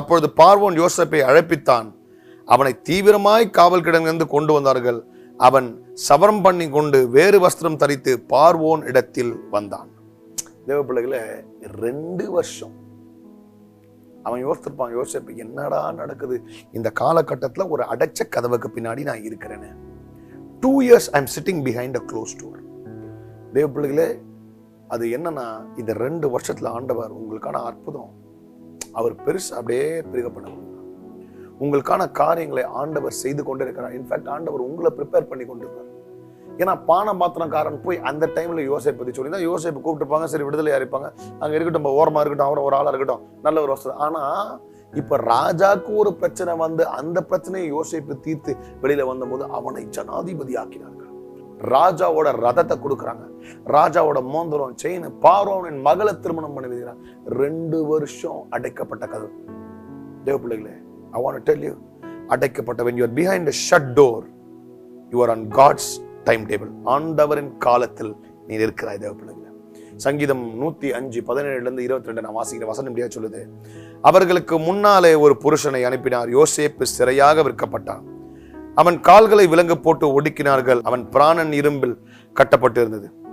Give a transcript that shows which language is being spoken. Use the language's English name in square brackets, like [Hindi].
[Tamil] அப்பொழுது பார்வோன் யோசேப்பை அழைப்பித்தான். அவனை தீவிரமாய் காவல் கிடங்கிலிருந்து கொண்டு வந்தார்கள். அவன் சவரம் பண்ணி கொண்டு வேறு வஸ்திரம் தரித்து பார்வோன் இடத்தில் வந்தான். தேவ பிள்ளைகளே, 2 வருஷம் அவன் யோசித்திருப்பான், யோசிப்பு என்னடா நடக்குது இந்த காலகட்டத்துல, ஒரு அடைச்ச கதவுக்கு பின்னாடி நான் இருக்கிறேன்னு. [English] 2 years I am sitting behind a closed door. [Tamil] தேவ பிள்ளைகளே, அது என்னன்னா, இந்த 2 வருஷத்துல ஆண்டவர் உங்களுக்கான அற்புதம் அவர் பெருசு அப்படியே பெருக பண்ண உங்களுக்கான காரியங்களை ஆண்டவர் செய்து கொண்டே இருக்கிறார். இன்ஃபேக்ட் ஆண்டவர் உங்களை ப்ரிப்பேர் பண்ணி கொண்டிருக்கிறார். ஏன்னா பானபாத்திரக்காரன் போய் அந்த டைம்ல யோசேப்பை பத்தி சொல்லி தான் யோசேப்பு கூப்பிட்டுருப்பாங்க, சரி விடுதலை அறிப்பாங்க, அங்க இருக்கட்டும், ஓரமா இருக்கட்டும், அவர் ஒரு ஆளா இருக்கட்டும், நல்ல ஒரு வசதி. ஆனா இப்ப ராஜாக்கு ஒரு பிரச்சனை வந்து அந்த பிரச்சனையை யோசேப்பு தீர்த்து வெளியில வந்த போது அவனை ஜனாதிபதி ஆக்கினார்கள். ராஜாவோட ரதத்தை கொடுக்குறாங்க, ராஜாவோட மோந்திரம் செயின், பார்வோனின் மகளை திருமணம் பண்ணி வைக்கிறாங்க. 2 வருஷம் அடைக்கப்பட்ட கதவு. தேவ பிள்ளைகளே, [English] I want to tell you, [Tamil] அடைக்கப்பட்ட, [English] when you are behind a shut door, you are on God's time table. [Tamil] ஆண்டவரின் காலத்தில் நீ இருக்கிறாய். தேவ பிள்ளைகளே, சங்கீதம் 105:17-22 நான் வாசிக்கிற வசனம் இப்படியா சொல்லுது. அவர்களுக்கு முன்னாலே ஒரு புருஷனை அனுப்பினார். யோசேப்பு சிறையாக விற்கப்பட்டான். அவன் கால்களை விலங்கு போட்டு ஒடுக்கினார்கள். அவன் பிராணன் இரும்பில் கட்டப்பட்டு இருந்தது.